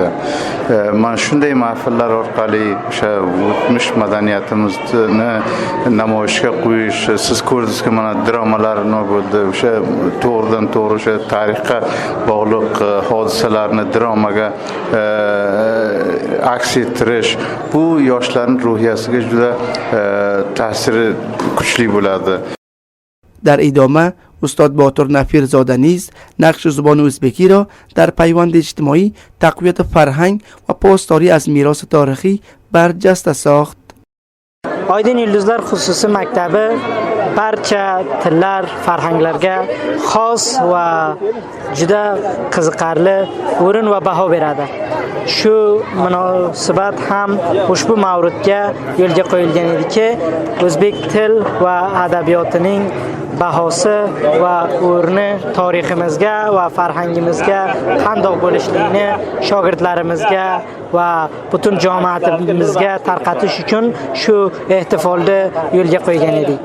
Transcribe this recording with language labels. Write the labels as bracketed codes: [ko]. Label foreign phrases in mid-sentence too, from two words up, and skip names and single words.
[uz] Mana shunday mahfillar orqali o'sha o'tmish madaniyat namoyishga qo'yish, siz ko'rdingizki mana dramalar bo'ldi, o'sha to'g'ridan to'g'ri o'sha tarixga bog'liq hodisalarni dramaga aks ettirish bu yoshlarning ruhiyasiga juda ta'siri kuchli bo'ladi. [fa] در ادامه استاد باتور نفیرزاده نیز نقش زبان ازبکی را در پیوند اجتماعی، تقویت فرهنگ و پاسداری از میراث تاریخی برجسته ساخت. [uz] Aydin Yıldızlar xususi maktabi barcha tillar, farhanglarga xos va juda qiziqarli o'rin va baho beradi. Shu munosabat ham ushbu mavridga yo'lga qo'yilgan ediki, o'zbek til va adabiyotining bahosi va o'rni tariximizga va farhangimizga qandoq bo'lishligini shogirdlarimizga va butun jamoatimizga tarqatish uchun shu ehtifolni yo'lga qo'ygan edik.